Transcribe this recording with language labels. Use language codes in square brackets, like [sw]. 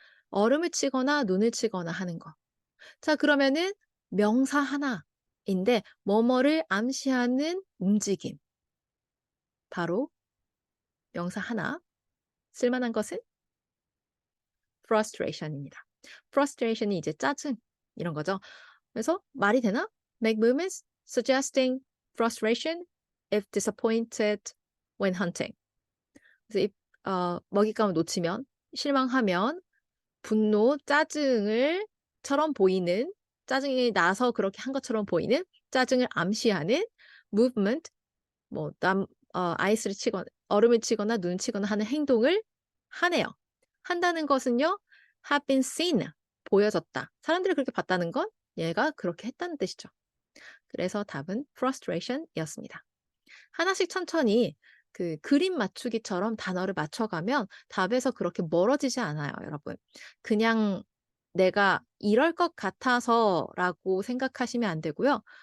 [ko] 얼음을 치거나 눈을 치거나 하는 거. 자 그러면은 명사 하나인데 뭐뭐를 암시하는 움직임. 바로 명사 하나. 쓸만한 것은 frustration입니다. frustration이 이제 짜증 이런 거죠. 그래서 말이 되나? [en] make movements suggesting frustration if disappointed when hunting. [ko] 그래서 먹잇감을 놓치면 실망하면 분노, 짜증을 처럼 보이는 짜증이 나서 그렇게 한 것처럼 보이는 짜증을 암시하는 movement 뭐 아이스를 치거나 얼음을 치거나 눈을 치거나 하는 행동을 하네요. 한다는 것은요. [en] have been seen [ko] 보여졌다. 사람들이 그렇게 봤다는 건 얘가 그렇게 했다는 뜻이죠. 그래서 답은 frustration이었습니다. 하나씩 천천히 그 그림 맞추기처럼 단어를 맞춰가면 답에서 그렇게 멀어지지 않아요, 여러분. 그냥 내가 이럴 것 같아서라고 생각하시면 안 되고요.